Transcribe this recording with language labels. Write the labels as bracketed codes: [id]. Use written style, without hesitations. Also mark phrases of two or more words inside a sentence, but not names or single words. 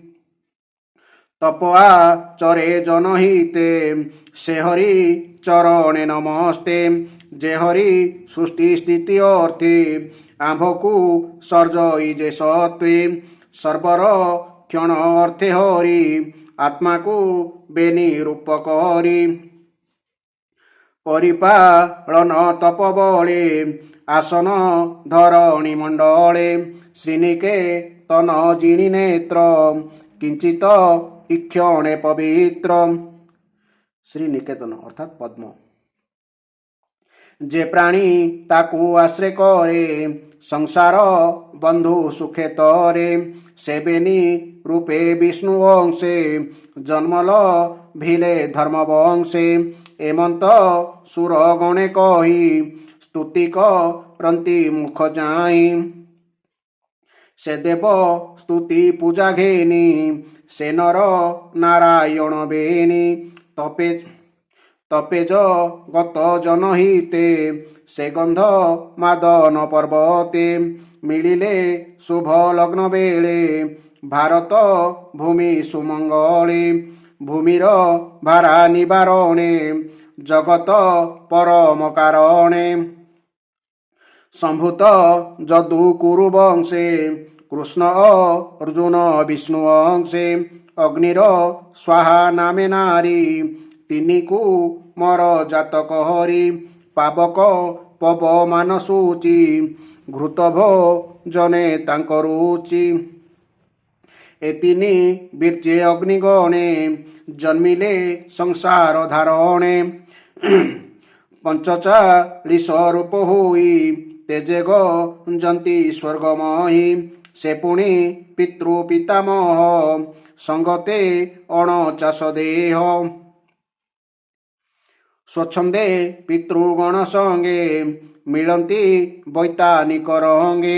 [or] ତପା ଚରେ ଜନହିତେ ସେ ହରି ଚରଣେ ନମସ୍ତେ ଯେ ହରି ସୃଷ୍ଟି ସ୍ଥିତି ଅର୍ଥେ ଆମ୍ଭକୁ ସର୍ଜଇ ଯେ ସତ୍ତ୍ୱେ ସର୍ବର କ୍ଷଣ ଅର୍ଥେ ହରି ଆତ୍ମାକୁ ବେନି ରୂପ କରି ପରିପାଳନ ତପ ବଳେ ଆସନ ଧରଣୀ ମଣ୍ଡଳେ ଶ୍ରୀନିକେ ତନ ଜିଣି ନେତ୍ର କିଞ୍ଚିତ ଇକ୍ଷଣେ ପବିତ୍ର। ଶ୍ରୀ ନିକେତନ ଅର୍ଥାତ ପଦ୍ମ। ଯେ ପ୍ରାଣୀ ତାକୁ ଆଶ୍ରୟ କରେ ସଂସାର ବନ୍ଧୁ ସୁଖେ ତରେ ସେବେନି ରୂପେ ବିଷ୍ଣୁ ବଂଶେ ଜନ୍ମଲ ଭିଲେ ଧର୍ମ ବଂଶେ ଏମନ୍ତ ସୁର ଗଣେ କହି ସ୍ତୁତି କରତି ମୁଖ ଯାଇ ସେ ଦେବ ସ୍ତୁତି ପୂଜା ଘେନି ସେ ନର ନାରାୟଣ ବେନି ତପେ ତପେଜ ଗତ ଜନହିତେ ସେ ଗନ୍ଧ ମାଦନ ପର୍ବତେ ମିଳିଲେ ଶୁଭ ଲଗ୍ନ ବେଳେ ଭାରତ ଭୂମି ସୁମଙ୍ଗଳେ ଭୂମିର ଭାରା ନିବାରଣେ ଜଗତ ପରମ କାରଣେ ସମ୍ଭୂତ ଯଦୁ କୁରୁ ବଂଶେ କୃଷ୍ଣ ଅର୍ଜୁନ ବିଷ୍ଣୁ ଅଂଶେ ଅଗ୍ନିର ସ୍ୱାହା ନାମେ ନାରୀ ତିନିକୁ ମର ଜାତକ ହରି ପାବକ ପବମାନ ସୂଚି ଘୃତଭୋ ଜନେ ତାଙ୍କ ରୁଚି ଏତିନି ବୀର୍ଯ୍ୟେ ଅଗ୍ନିଗଣେ ଜନ୍ମିଲେ ସଂସାର ଧାରଣେ ପଞ୍ଚଚାଳିଶ ରୂପ ହୁଇ ତେଜେ ଗଞ୍ଜନ୍ତି ସ୍ୱର୍ଗମହୀ ସେ ପୁଣି ପିତୃ ପିତାମହ ସଙ୍ଗତେ 49 ଦେହ ସ୍ୱଚ୍ଛନ୍ଦେ ପିତୃଗଣ ସଙ୍ଗେ ମିଳତି ବୈତାନିକ ରଙ୍ଗେ।